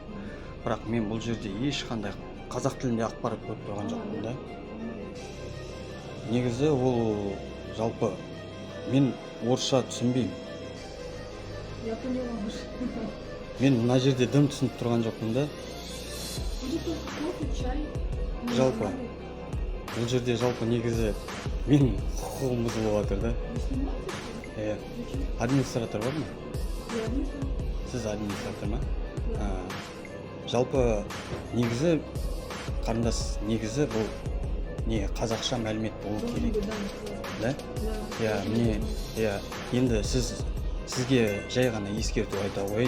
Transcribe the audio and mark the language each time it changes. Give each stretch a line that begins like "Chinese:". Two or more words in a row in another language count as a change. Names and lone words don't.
Kazakh: Бірақ мен бұл жерде ешқандай қазақ тілінде ақпарат көріп тұрған жоқпын да. Негізі ол жалпы мен орысша түсінбеймін.
Russian: Я поняла.
Kazakh: Мен мына жерде дым түсініп тұрған жоқпын да.
Russian: Будет только кофе, чай.
Kazakh: Жалпы бұл жерде жалпы негізі мен құқығым бұзылып жатыр да.
Russian: Вы снимаете? Зачем?
Kazakh: Администратор бар ма?
Russian: Я не знаю.
Kazakh: Сіз администратор ма? Жалпы негізі қарындас, негізі бұл не қазақша мәлімет болу
Russian: Должен
Kazakh: керек.
Russian: быть, да, Да? да.
Kazakh: Міне, енді сізге жай ғана ескерту айта қояйын.